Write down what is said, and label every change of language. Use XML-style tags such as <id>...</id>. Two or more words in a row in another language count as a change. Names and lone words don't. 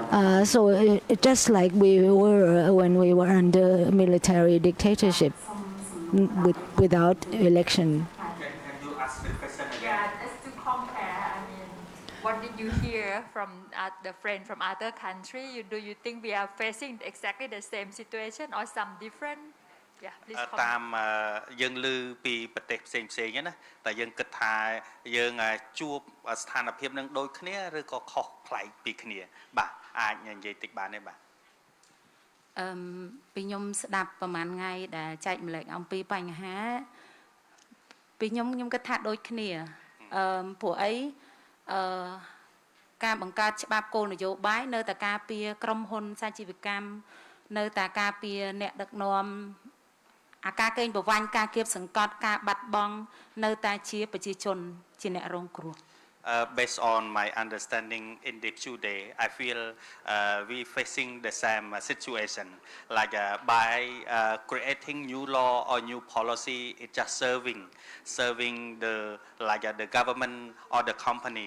<en>So just like we were when we were under military dictatorship without election. Can you ask the question again? Yeah, just to compare, I mean, what did you hear from the friend from other country? Do you think we are facing exactly the same situation or some different? Yeah, please comment.</en> <km>តាមយើងឮពីប្រទេសផ្សេងៗណាតែយើងគិតថាយើងជួបស្ថានភាពនឹងដូចគ្នាឬក៏ខុសប្លែកពីគ្នាបាទអាចនិយាយតិចបានទេបាទ ពីខ្ញុំស្ដាប់ប្រហែលថ្ងៃដែលចែកម្លែកអំពីបញ្ហាពីខ្ញុំគិតថាដូចគ្នាព្រោះអីការបង្កើតច្បាប់គោលនយោបាយនៅតែការពារក្រុមហ៊ុនសាជីវកម្មនៅតែការពារអ្នកដឹកនាំអាការកេងប្រវ័ញ្ចការគៀបសង្កត់ការបាត់បង់នៅតែជាប្រជាជនជាអ្នករងគ្រោះ</km> <en>Based on my understanding in the today, I feel we facing the same situation. Like by creating new law or new policy, it's just serving the the government or the company.</en>